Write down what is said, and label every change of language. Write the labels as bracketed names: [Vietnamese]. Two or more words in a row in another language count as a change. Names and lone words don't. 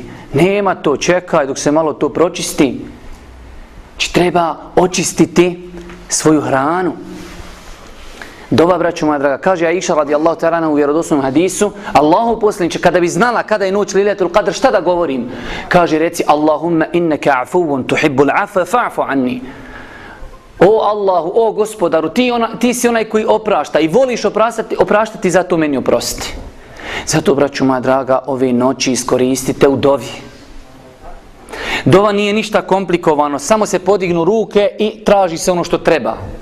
[Bosnian] Nema to, čekaj dok se malo to pročisti. Znači, treba očistiti svoju hranu. Dova, braćo moja draga, kaže Aisha [Arabic] رضي الله تعالى [Bosnian] u vjerodostojnom hadisu, Allahu poslaniče, kada bi znala kada je noć [Arabic] ليلة القدر, [Bosnian] šta da govorim? Kaže, reci, [Arabic] اللهم إنك عفو تحب العفو فاعف عني. [Bosnian] O Allahu, o gospodaru, ti si onaj koji oprašta i voliš opraštati, zato meni oprosti. Zato, braćo moja draga, ove noći iskoristite u dovi. Dova nije ništa komplikovano, samo se podignu ruke i traži se ono što treba.